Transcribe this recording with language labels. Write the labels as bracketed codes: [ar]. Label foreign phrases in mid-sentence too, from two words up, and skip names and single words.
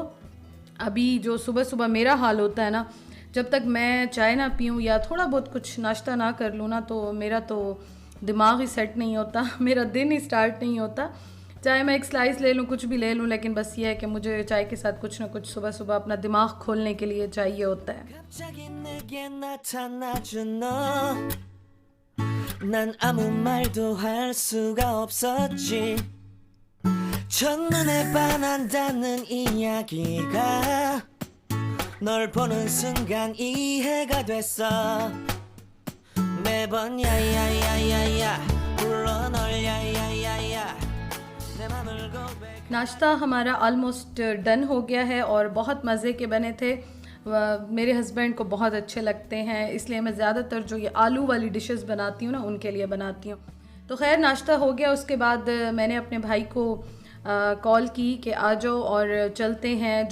[hi] अभी जो सुबह सुबह मेरा हाल होता है ना, जब तक मैं चाय ना पीऊँ या थोड़ा बहुत कुछ नाश्ता ना कर लूँ ना, तो मेरा तो दिमाग ही सेट नहीं होता, मेरा दिन ही स्टार्ट नहीं होता। चाहे मैं एक स्लाइस ले लूँ, कुछ भी ले लूँ, लेकिन बस ये है कि मुझे चाय के साथ कुछ ना कुछ सुबह सुबह अपना दिमाग खोलने के लिए चाहिए होता है। [ko] 난 아무 말도 할 수가 없었지. 첫눈에 반한다는 이야기가 널 보는 순간 이해가 됐어. 매번 야야야야야 불러 널 야야야야 내 맘을 고백। [hi] नाश्ता हमारा [en] almost done [hi] हो गया है और बहुत मज़े के बने थे। मेरे हस्बैंड को बहुत अच्छे लगते हैं, इसलिए मैं ज़्यादातर जो ये आलू वाली डिशेस बनाती हूँ ना, उनके लिए बनाती हूँ। तो खैर नाश्ता हो गया। उसके बाद मैंने अपने भाई को कॉल की कि आ जाओ और चलते हैं।